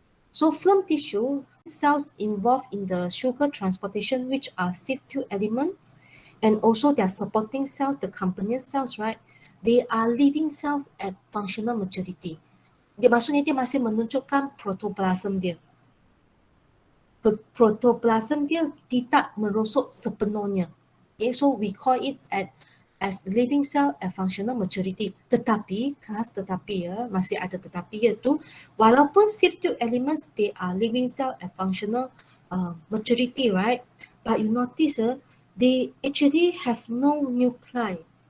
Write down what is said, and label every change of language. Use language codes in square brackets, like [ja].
[en] So phloem tissue cells involved in the sugar transportation, which are sieve tube elements, and also their supporting cells, the companion cells, right? They are living cells at functional maturity. [ms] Dia maksudnya dia masih menunjukkan protoplasm dia. Protoplasm dia tidak merosot sepenuhnya. [en] Okay, so we call it as living cell at functional maturity. [ms] Tetapi masih ada tetapi iaitu walaupun [en] sieve tube elements they are living cell at functional maturity, right? But you notice they actually have no nuclei.